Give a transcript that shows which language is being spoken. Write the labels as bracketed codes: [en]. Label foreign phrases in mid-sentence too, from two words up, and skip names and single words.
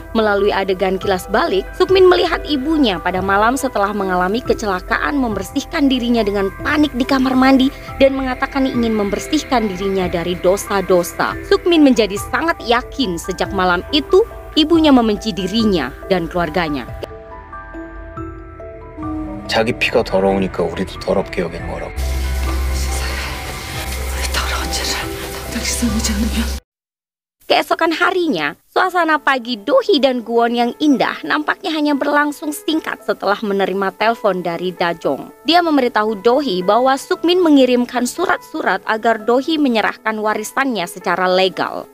[id] Melalui adegan kilas balik, Sukmin melihat ibunya pada malam setelah mengalami kecelakaan membersihkan dirinya dengan panik di kamar mandi dan mengatakan ingin membersihkan dirinya dari dosa-dosa. Sukmin menjadi sangat yakin sejak malam itu ibunya membenci dirinya dan keluarganya. [ko] 자기 피가 더러우니까 우리도 더럽게 여긴 거라고. [id] Keesokan harinya, suasana pagi Dohee dan Kwon yang indah nampaknya hanya berlangsung singkat setelah menerima telepon dari Dajong. Dia memberitahu Dohee bahwa Sukmin mengirimkan surat-surat agar Dohee menyerahkan warisannya secara legal.